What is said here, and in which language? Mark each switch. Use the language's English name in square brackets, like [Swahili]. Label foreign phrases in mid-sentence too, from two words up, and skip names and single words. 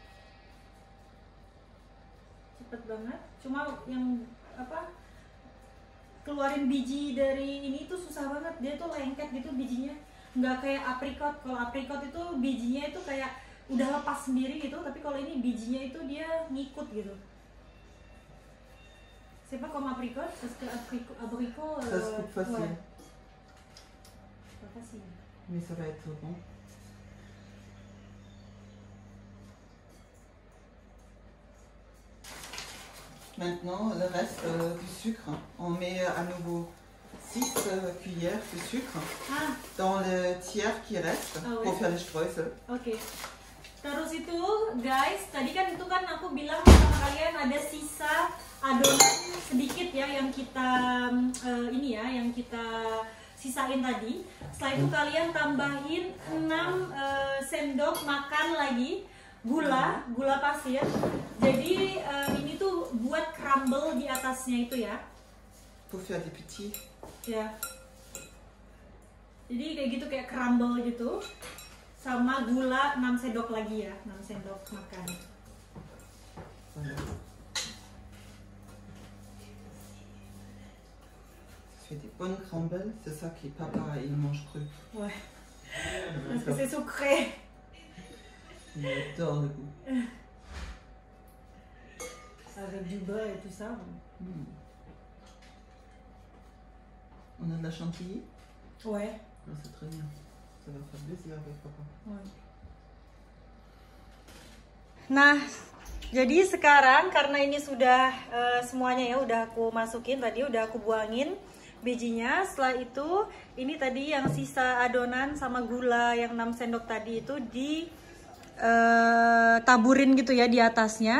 [Indonesian] Cepet banget. Cuma yang apa keluarin biji dari ini tuh susah banget. Dia tuh lengket gitu bijinya. Nggak kayak apricot. Kalau apricot itu bijinya itu kayak udah lepas sendiri gitu, tapi kalau ini bijinya itu dia ngikut gitu. [French] C'est pas comme apricot, parce que abricot Ça se coupe facile. ouais. Pas facile. Mais ça va être bon. Maintenant, le reste du sucre, on met à nouveau 6 cuillères de sucre Ah, dans le tiers qui reste Ah ouais. pour faire le streusel. [Indonesian] oke. Terus itu guys, tadi kan itu kan aku bilang sama kalian ada sisa adonan sedikit ya yang kita ini ya yang kita sisain tadi. Setelah itu kalian tambahin 6 sendok makan lagi gula pasir. Jadi ini tuh buat crumble di atasnya itu ya. [French] Pour faire des petits. [Indonesian] Ya. Jadi kayak gitu kayak crumble gitu. Sama gula 6 sendok lagi ya, 6 sendok makan. [French] Voilà. Ça fait des bonnes crumbles, c'est ça que papa il mange cru. Ouais. Parce que c'est sucré. Il adore le goût. Avec du beurre et tout ça. Mm. On a de la chantilly. Ouais. Ah, c'est très bien. Ça va faire plaisir avec papa. Ouais. [Indonesian] Nah, jadi sekarang karena ini sudah semuanya ya udah aku masukin tadi, udah aku buangin bijinya. Setelah itu ini tadi yang sisa adonan sama gula yang 6 sendok tadi itu di taburin gitu ya di atasnya.